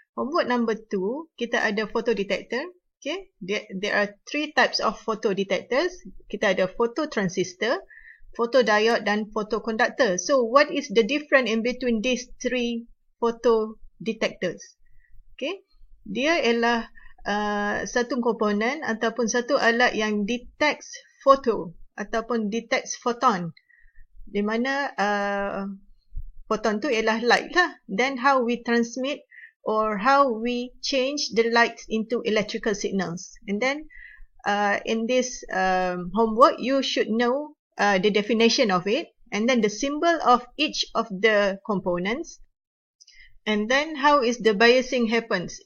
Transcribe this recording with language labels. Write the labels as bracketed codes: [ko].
[en] Homework number 2, [ms] kita ada [en] photodetector. Okay, there are 3 types of photodetectors. [ms] Kita ada phototransistor, photodiode dan photoconductor. [en] So what is the difference in between these 3 photodetectors? [ms] Okay, dia ialah satu komponen ataupun satu alat yang [en] detects photo [ms] ataupun [en] detects photon. [ms] Di mana photon tu ialah light lah. [en] Then how we transmit or how we change the lights into electrical signals. And then in this homework, you should know the definition of it, and then the symbol of each of the components, and then how is the biasing happens.